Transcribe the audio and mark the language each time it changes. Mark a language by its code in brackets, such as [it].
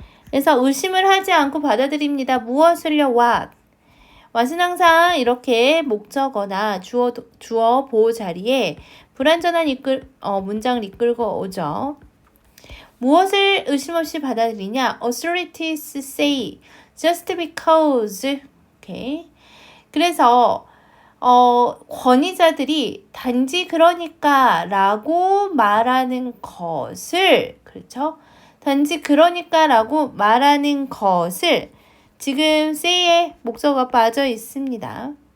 [ko] 그래서 의심을 하지 않고 받아들입니다. 무엇을요? what. what은 항상 이렇게 목적어나 주어 보호 자리에 불완전한 문장을 이끌고 오죠. 무엇을 의심 없이 받아들이냐? [en] Authorities say just because. [ko] 오케이. 그래서 권위자들이 단지 그러니까 라고 말하는 것을, 그렇죠? 단지 그러니까 라고 말하는 것을 지금 say에 목적어가 빠져 있습니다.